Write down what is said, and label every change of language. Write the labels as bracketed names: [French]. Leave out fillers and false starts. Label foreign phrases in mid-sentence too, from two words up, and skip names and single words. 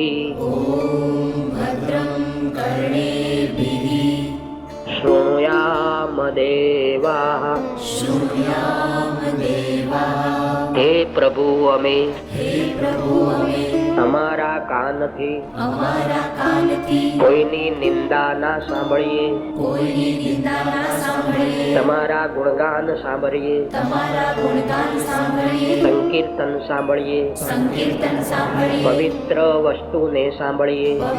[Sanskrit] भद्रं कर्णेभिः शृणुयाम देवाः शृणुयाम देवाः. हे प्रभु [Gujarati] અમે [Sanskrit] हे प्रभु [Gujarati] અમે અમારા કાનથી કોઈની નિંદા ના સાંભળીએ, કોઈની નિંદા ના સાંભળીએ, તમારા ગુણગાન સાંભળીએ, સંકીર્તન સાંભળીએ, પવિત્ર વસ્તુને સાંભળીએ.